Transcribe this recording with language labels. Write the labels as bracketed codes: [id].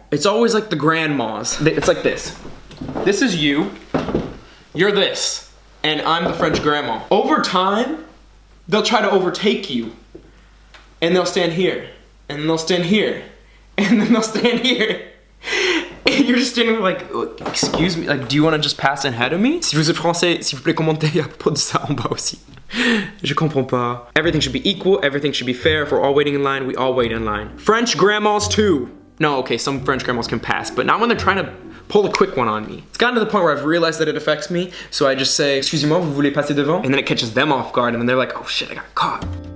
[en] It's always like the grandmas. It's like this. This is you, you're this, and I'm the French grandma. Over time, they'll try to overtake you and they'll stand here and they'll stand here and then they'll stand here. And you're just standing there like, excuse me, like, do you want to just pass ahead of me? [fr] Si vous êtes français, s'il vous plaît, commentez à propos de ça en bas aussi. Je comprends pas. [en] Everything should be equal, everything should be fair. If we're all waiting in line, we all wait in line. French grandmas too. No, okay, some French grandmas can pass, but not when they're trying to pull a quick one on me. It's gotten to the point where I've realized that it affects me, so I just say, [fr] excusez-moi, vous voulez passer devant? [en] And then it catches them off guard, and then they're like, oh shit, I got caught.